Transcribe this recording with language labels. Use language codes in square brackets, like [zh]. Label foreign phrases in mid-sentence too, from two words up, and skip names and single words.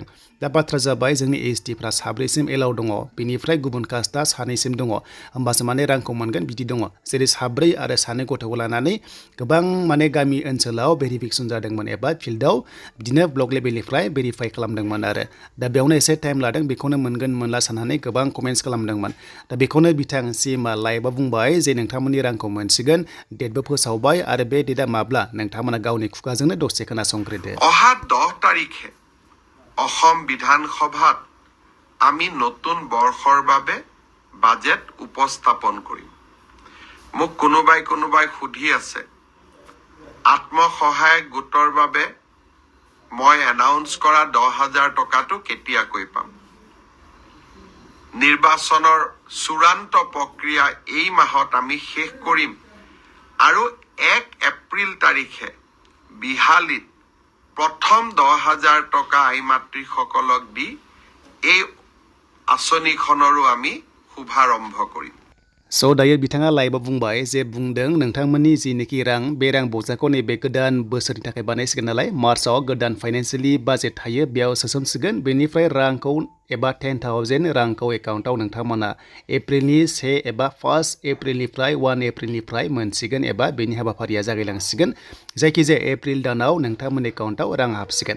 [brx] दा बाथ्रा जाबाय जोंनि STफ्रा साब्रैसिम एलाउ दङ बेनिफ्राय गुबुन कास्टआ सानैसिम दङ होमबासो माने रांखौ मोनगोन बिदि दङ जेरै साब्रै आरो सानै गथ'खौ लानानै गोबां माने गामि ओनसोलाव भेरिफिकेसन जादोंमोन एबा फिल्डआव बिदिनो ब्लक लेभेलनिफ्राय भेरिफाइ खालामदोंमोन आरो दा बेयावनो एसे टाइम लादों बेखौनो मोनगोन मोनला साननानै गोबां कमेन्ट्स खालामदोंमन। दा बेखौनो बिथां सिमा लाइभआव बुंबाय जे नोंथांमोननि रांखौ मोनसिगोन डेटबो फोसावबाय आरो बे डेटआ माब्ला नोंथांमोना गावनि खुगाजोंनो दसे खोनासंग्रोदो। [as] অহা 10 তাৰিখে অসম বিধানসভাত আমি নতুন বৰ্ষৰ বাবে বাজেট উপস্থাপন কৰিম। মোক কোনোবাই সুধি আছে আত্মসহায়ক গোটৰ বাবে মই এনাউন্স কৰা 10,000 টকাটো কেতিয়াকৈ পাম। নিৰ্বাচনৰ চূড়ান্ত প্ৰক্ৰিয়া এই মাহত আমি শেষ কৰিম আৰু 1 এপ্ৰিল তাৰিখে বিহালীত প্ৰথম 10,000 টকা আইমাতৃসকলক দি এই আঁচনিখনৰো আমি শুভাৰম্ভ কৰিম। [brx] स' दायो बिथाङा लाइभआव बुंबाय जे बुंदों नोंथांमोननि जिनोखि रां बे रां बजाखौ नैबे गोदान बोसोरनि थाखाय बानायसिगोन नालाय मार्चआव गोदान फाइनान्सियेलि बाजेट थायो बेयाव सोसनसिगोन बेनिफ्राय रांखौ एबा 10,000 रांखौ एकाउन्टाव नोंथांमोना एप्रिलनि 1 एबा 1 एप्रिलनिफ्राय 1 एप्रिलनिफ्राय मोनसिगोन एबा बेनि हाबाफारिया जागायलांसिगोन जायखिजाया एप्रिल दानाव नोंथांमोननि एकाउन्टाव रां हाबसिगोन।